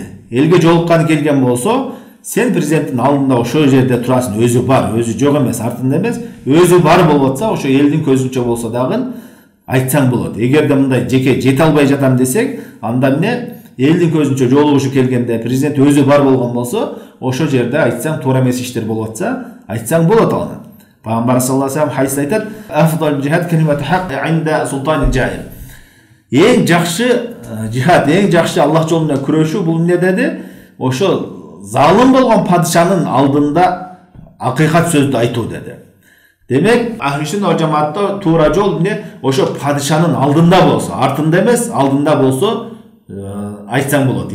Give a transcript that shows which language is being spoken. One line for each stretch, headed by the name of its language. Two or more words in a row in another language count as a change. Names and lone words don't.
Kyrgyz: Элге жолукканы келген болсо, сен президенттин алдында ошо жерде турасың, өзү бар, өзү жок эмес, артында эмес, өзү бар болуп атса, ошо элдин көзүнчө болсо дагы айтсаң болот. Эгерде мындай жеке жете албай жатам десең, анда эмне? Элдин көзүнчө жолугушу келгенде президент өзү бар болгон болсо, ошо жерде айтсаң туура эмес иштер болуп атса, айтсаң болот аны.
Arabic: پيغمبر صلى الله عليه وسلم
Kyrgyz: хадисте айтат:
Arabic: "أفضل الجهاد كلمة حق عند سلطان جائر."
Kyrgyz: Эң жакшы жихад, эң жакшы Аллах жолунда күрөшүү бул эмне деди? Ошо залым болгон падышанын алдында акыйкат сөздү айтуу деди. Демек, ахли-сүннат ва жамаатта туура жол эмне? Ошо падышанын алдында болсо, артында эмес, алдында болсо айтсаң болот.